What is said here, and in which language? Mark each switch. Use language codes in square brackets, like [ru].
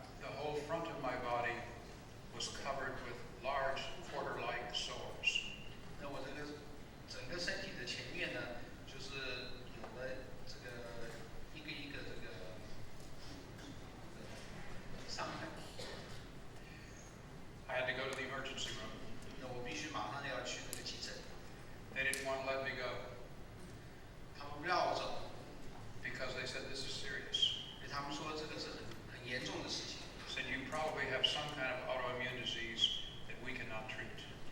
[en] The whole front of my body was covered with large quarter-like sores. [zh] 那我这个整个身体的前面呢，就是有了这个一个这个伤痕。 [en] I had to go to the emergency room. [zh] 那我必须马上要去那个急诊， [en] They didn't want to let me go [zh] 他们不让我走， [en] because they said this is serious. [zh] 因为他们说这个是很严重的事情。 [en] Said you probably have some kind of autoimmune disease that we cannot treat.